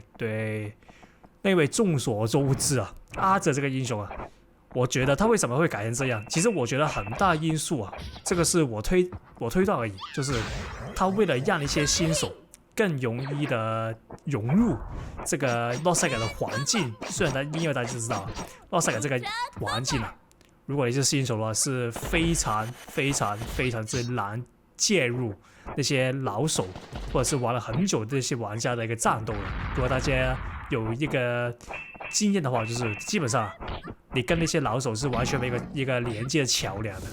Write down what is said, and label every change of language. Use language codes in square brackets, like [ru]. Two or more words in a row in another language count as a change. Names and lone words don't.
[zh] 對，那位眾所周知啊，阿澤這個英雄啊，我覺得他為什麼會改成這樣？其實我覺得很大因素啊，這個是我推斷而已，就是他為了讓一些新手更容易的融入這個洛賽爾的環境。雖然因為大家就知道洛賽爾這個環境啊，如果你是新手的話，是非常之難介入那些老手或者是玩了很久的那些玩家的一個戰鬥的。如果大家有一個經驗的話，就是基本上你跟那些老手是完全沒有一個連接的橋樑的。